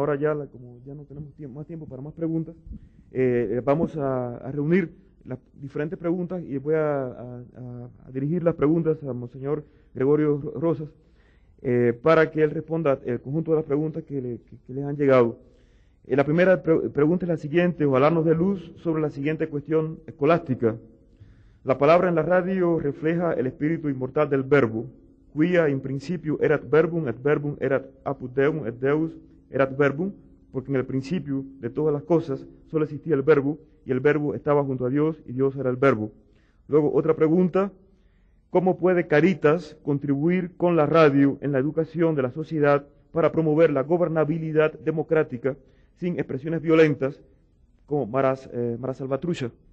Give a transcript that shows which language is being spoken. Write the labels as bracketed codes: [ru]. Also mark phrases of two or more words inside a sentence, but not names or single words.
[es] Ahora ya, como ya no tenemos más tiempo para más preguntas, vamos a reunir las diferentes preguntas y voy a dirigir las preguntas a Monseñor Gregorio Rosas para que él responda el conjunto de las preguntas que les han llegado. La primera pregunta es la siguiente: ojalá nos dé luz sobre la siguiente cuestión escolástica. La palabra en la radio refleja el espíritu inmortal del verbo, [la] quia in principio erat verbum, et verbum erat apud Deum, et Deus erat verbum, [es] porque en el principio de todas las cosas solo existía el verbo, y el verbo estaba junto a Dios, y Dios era el verbo. Luego, otra pregunta: ¿cómo puede Caritas contribuir con la radio en la educación de la sociedad para promover la gobernabilidad democrática sin expresiones violentas como Mara Salvatrucha?